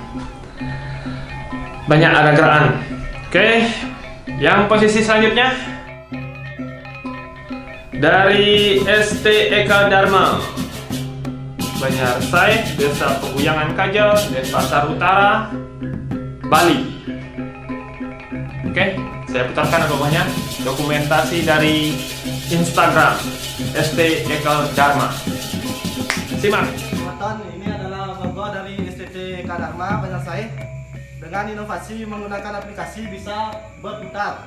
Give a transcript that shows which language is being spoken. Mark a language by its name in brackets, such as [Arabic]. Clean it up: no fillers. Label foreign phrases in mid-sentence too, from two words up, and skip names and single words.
[Indonesian] Banyak ada gerakan. Oke, yang posisi selanjutnya dari ST Eka Dharma Banyarsai, Desa Peguyangan Kaja, Denpasar Utara, Bali. Oke, saya putarkan ogoh-ogohnya. Dokumentasi dari Instagram ST Eka Dharma. Simak. Ini adalah ogoh dari ST Eka Dharma Banyarsai. Dengan inovasi menggunakan aplikasi bisa berputar.